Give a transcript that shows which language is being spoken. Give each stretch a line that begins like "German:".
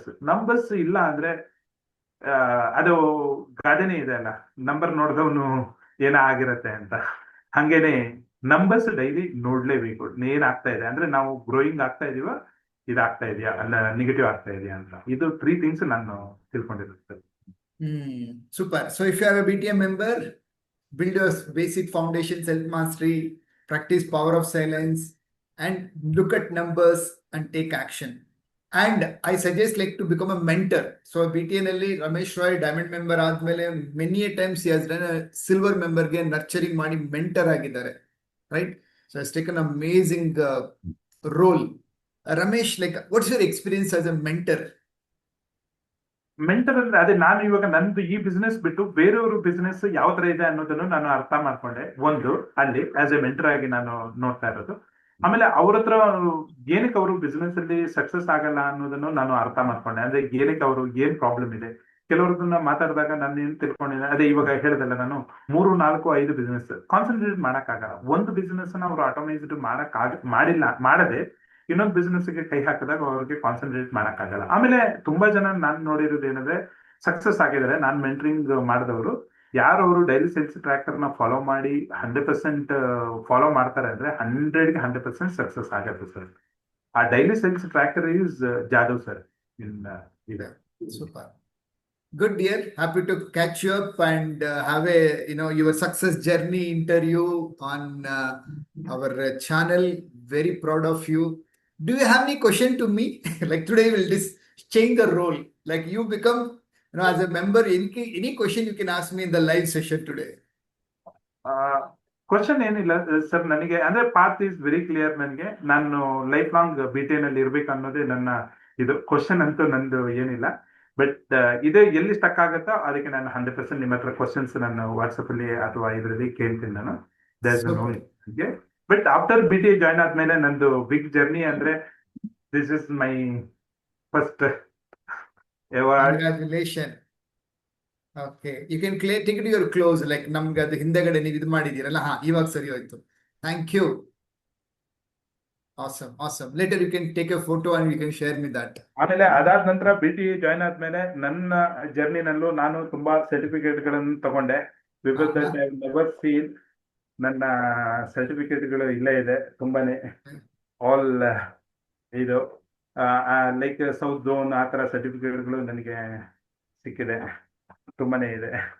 Kannada: Numbers ಇಲ್ಲ ಅಂದ್ರೆ ಅದು ಗಾದೆನೇ ಇದೆ ಅಲ್ಲ, ನಂಬರ್ ನೋಡಿದವನು ಏನ ಆಗಿರತ್ತೆ ಅಂತ. ಹಂಗೇನೆ ನಂಬರ್ಸ್ ಡೈಲಿ ನೋಡ್ಲೇಬೇಕು, ಏನ್ ಆಗ್ತಾ ಇದೆ ಅಂದ್ರೆ ನಾವು ಗ್ರೋಯಿಂಗ್ ಆಗ್ತಾ ಇದೀವ, ಇದಾಗ್ತಾ ಇದೆಯಾ ಅಲ್ಲ ನೆಗೆಟಿವ್ ಆಗ್ತಾ ಇದೆಯಾ ಅಂತ. ಇದು 3 ಥಿಂಗ್ಸ್ ನಾನು ತಿಳ್ಕೊಂಡಿರುತ್ತೆ.
English: Super. So if you are a BTM member, build your basic foundation, self-mastery, practice power of silence, and look at numbers and take action. And I suggest like to become a mentor. So BTN
Kannada: ಅಲ್ಲಿ Ramesh Roy diamond member ಆದ್ಮೇಲೆ
English: many a times he has done a silver member
Kannada: ಗೆ nurturing ಮಾಡಿ mentor ಆಗಿದ್ದಾರೆ,
English: right? So has taken an amazing role. Ramesh, like what's your experience as a mentor?
Kannada: Mentor ಅಂದ್ರೆ ಅದೇ, ನಾನು ಇವಾಗ ನಂದು ಈ ಬಿಸ್ನೆಸ್ ಬಿಟ್ಟು ಬೇರೆಯವ್ರ ಬಿಸ್ನೆಸ್ ಯಾವ ತರ ಇದೆ ಅನ್ನೋದನ್ನು ನಾನು ಅರ್ಥ ಮಾಡ್ಕೊಂಡೆ. ಒಂದು, ಅಲ್ಲಿ ಆಸ್ ಎ ಮೆಂಟರ್ ಆಗಿ ನಾನು ನೋಡ್ತಾ ಇರೋದು. ಆಮೇಲೆ ಅವ್ರ ಹತ್ರ ಏನಕ್ಕೆ ಅವರು ಬಿಸ್ನೆಸ್ ಅಲ್ಲಿ ಸಕ್ಸಸ್ ಆಗಲ್ಲ ಅನ್ನೋದನ್ನು ನಾನು ಅರ್ಥ ಮಾಡ್ಕೊಂಡೆ. ಅಂದ್ರೆ ಏನಕ್ಕೆ ಅವರು ಏನ್ ಪ್ರಾಬ್ಲಮ್ ಇದೆ. ಕೆಲವ್ರದನ್ನ ಮಾತಾಡಿದಾಗ ನಾನು ಏನ್ ತಿಳ್ಕೊಂಡಿದ್ದೆ, ಅದೇ ಇವಾಗ ಹೇಳ್ದಲ್ಲ, ನಾನು 3, 4, 5 ಬಿಸ್ನೆಸ್ ಕಾನ್ಸಂಟ್ರೇಟ್ ಮಾಡಕ್ಕಾಗಲ್ಲ. ಒಂದು ಬಿಸ್ನೆಸ್ ನ ಅವ್ರು ಆಟೋಮೈಸ್ಡ್ ಮಾಡದೆ ಇನ್ನೊಂದು ಬಿಸ್ನೆಸ್ ಗೆ ಕೈ ಹಾಕಿದಾಗ ಅವ್ರಿಗೆ ಕಾನ್ಸಂಟ್ರೇಟ್ ಮಾಡಕ್ಕಾಗಲ್ಲ. ಆಮೇಲೆ ತುಂಬಾ ಜನ ನಾನು ನೋಡಿರೋದು ಏನಂದ್ರೆ ಸಕ್ಸಸ್ ಆಗಿದ್ದಾರೆ ನಾನು ಮೆಂಟರಿಂಗ್ ಮಾಡಿದವರು. ಯಾರು ಅವರು ಡೈಲಿ ಸೇಲ್ಸ್ ಟ್ರ್ಯಾಕರ್ ನ ಫಾಲೋ ಮಾಡಿ 100% ಫಾಲೋ ಮಾಡ್ತಾರೆ ಅಂದ್ರೆ 100ಗೆ 100% ಸಕ್ಸಸ್ ಆಗುತ್ತೆ ಸರ್. ಆ daily sales tracker is Jadhav sir ಇನ್ ಇದೆ.
English: Super. Good, dear. Happy to catch you up and have a your success journey interview on our channel. Very proud of you. Do you have any question to me? Like today we'll just change the role. Like you become as a member. Any question you can ask me in the live session today.
Kannada: Question ಏನಿಲ್ಲ sir, ನನಗೆ ಅಂದ್ರೆ
English: Path is very clear.
Kannada: ನನಗೆ ನಾನು life long BTN ಅಲ್ಲಿ ಇರ್ಬೇಕು ಅನ್ನೋದೇ ನನ್ನ ಇದು. ಕ್ವಶನ್ ಅಂತೂ ನಂದು ಏನಿಲ್ಲ. ಬಟ್ ಇದೇ ಎಲ್ಲಿ ಸ್ಟಕ್ ಆಗುತ್ತೋ ಅದಕ್ಕೆ ನಾನು 100% ನಿಮ್ಮ ಹತ್ರ ಕ್ವಶನ್ಸ್ ನಾನು ವಾಟ್ಸಪ್ ಅಲ್ಲಿ ಅಥವಾ ಇದರಲ್ಲಿ ಕೇಳ್ತೀನಿ ನಾನು.
English: but after BTA join
Kannada: ಆದ್ಮೇಲೆ ನಂದು
English: Big journey ಅಂದ್ರೆ this is my first award. Congratulations. Okay, you can take it to your close.
Kannada: Like ನಮ್ಗೆ ಅದು ಹಿಂದೆಗಡೆ ನೀವು ಇದು ಮಾಡಿದೀರಲ್ಲ, ಇವಾಗ ಸರಿ ಹೋಯ್ತು.
English: Thank you. Awesome. Later you can take a photo and you can share me that.
Kannada: ಆಮೇಲೆ ಅದಾದ ನಂತರ BTA ಜಾಯ್ನ್ ಆದ್ಮೇಲೆ ನನ್ನ ಜರ್ನಿನಲ್ಲೂ ನಾನು ತುಂಬಾ ಸರ್ಟಿಫಿಕೇಟ್ ಗಳನ್ನು ತಗೊಂಡೆ.
English: never seen
Kannada: ನನ್ನ ಸರ್ಟಿಫಿಕೇಟ್ಗಳು ಇಲ್ಲೇ ಇದೆ ತುಂಬಾನೇ. ಆಲ್ ಇದು ಲೈಕ್ ಸೌತ್ ಝೋನ್ ಆ ತರ ಸರ್ಟಿಫಿಕೇಟ್ಗಳು ನನಗೆ ಸಿಕ್ಕಿದೆ, ತುಂಬಾನೇ ಇದೆ.